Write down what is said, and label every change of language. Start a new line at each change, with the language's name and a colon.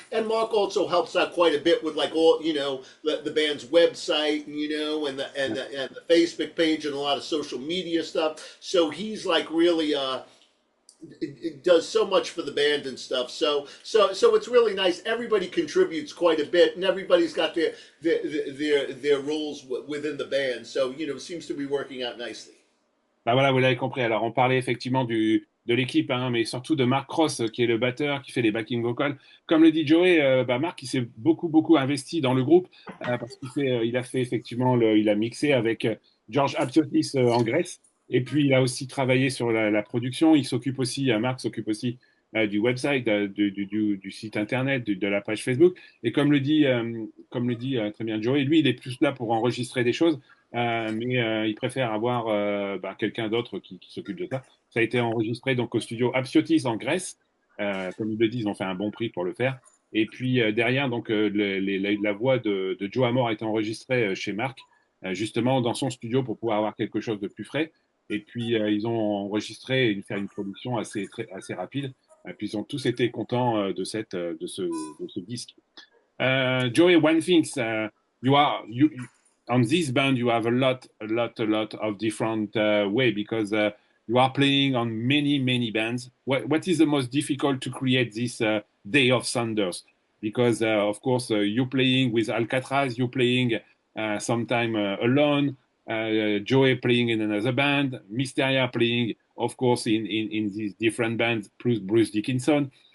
English: And Mark also helps out quite a bit with like all the band's website, and the Facebook page and a lot of social media stuff. So he's like really it does so much for the band and stuff. So it's really nice. Everybody contributes quite a bit, and everybody's got their roles within the band. So it seems to be working out nicely.
French: Bah voilà, vous l'avez compris. Alors, on parlait effectivement de l'équipe, hein, mais surtout de Mark Cross, qui est le batteur, qui fait les backing vocals. Comme le dit Joey, Mark, il s'est beaucoup investi dans le groupe, parce il a fait effectivement, il a mixé avec George Aptiotis en Grèce, et puis il a aussi travaillé sur la production. Mark s'occupe aussi du website, du site internet, de la page Facebook. Et comme le dit très bien Joey, lui, il est plus là pour enregistrer des choses. Mais il préfère avoir quelqu'un d'autre qui s'occupe de ça. Ça a été enregistré donc au studio Aptiotis en Grèce. Comme ils le disent, ils ont fait un bon prix pour le faire. Et puis derrière, donc la voix de Joe Amore a été enregistrée chez Mark, justement dans son studio pour pouvoir avoir quelque chose de plus frais. Et puis ils ont enregistré et fait une production assez rapide. Et puis ils ont tous été contents de ce disque.
English: Joey, one thing, you on this band you have a lot of different way, because you are playing on many bands. What is the most difficult to create this Day of Thunders? Because of course you playing with Alcatraz, you playing sometime alone, Joey playing in another band, Mysteria playing of course in these different bands, plus Bruce Dickinson.